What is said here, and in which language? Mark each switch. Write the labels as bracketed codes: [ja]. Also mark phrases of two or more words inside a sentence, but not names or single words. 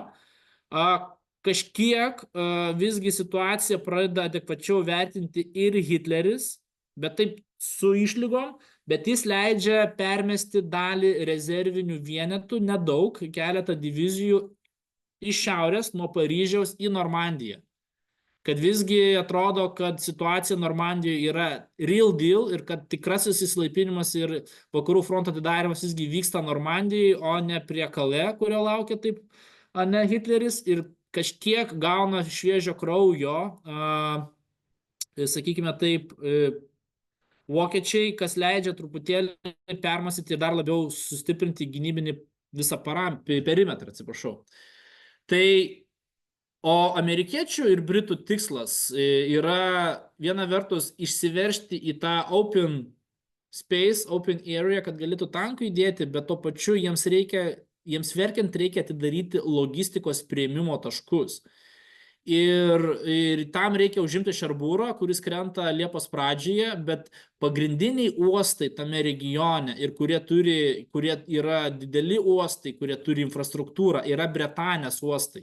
[lt] Kažkiek visgi situaciją pradeda adekvačiau vertinti ir Hitleris, bet taip su išlygom, bet jis leidžia permesti dalį rezervinių vienetų, nedaug, keletą divizijų iš šiaurės nuo Paryžiaus į Normandiją. Kad visgi atrodo, kad situacija Normandijoje yra [en] real deal [lt] ir kad tikrasis įsilaipinimas ir vakarų fronto atidarimas visgi vyksta Normandijoje, o ne prie Calais, kurio laukia taip, ne Hitleris, ir kažkiek gauna šviežio kraujo, sakykime taip, vokiečiai, kas leidžia truputėlį permąstyti ir dar labiau sustiprinti gynybinį visą perimetrą, atsiprašau. Tai o amerikiečių ir britų tikslas yra viena vertus išsiveržti į tą [en] open space, open area, [lt] kad galėtų tankų įdėti, bet to pačiu jiems verkiant reikia atidaryti logistikos priėmimo taškus. Ir tam reikia užimti Šerbūrą, kuris krenta Liepos pradžioje, bet pagrindiniai uostai tame regione ir kurie yra dideli uostai, kurie turi infrastruktūrą, yra Bretanės uostai.